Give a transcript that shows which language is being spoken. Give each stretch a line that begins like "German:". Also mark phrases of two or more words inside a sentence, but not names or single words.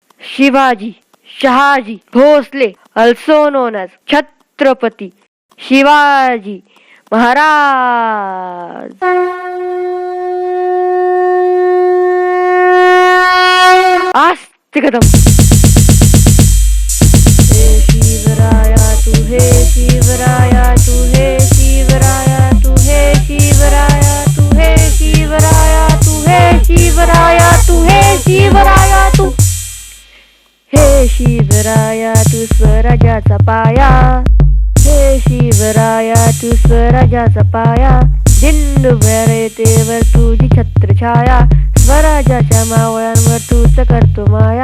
English: Shivaji Shahaji Bhosle, also known as Chhatrapati Shivaji Maharaj. Astikadam.
Marathi: हे शिवराया तू, हे शिवराया तू, हे शिवराया तू, हे शिवराया तू, हे शिवराया तू, हे शिवराया तू, हे शिवराया तू. हे शिवराया तू स्वराज्याचा पाया, हे शिवराया तू स्वराज्याचा पाया, दिंडू येतेवर तुझी छत्रछाया, स्वराज्याच्या मावळ्यांवर तूच करतो माया.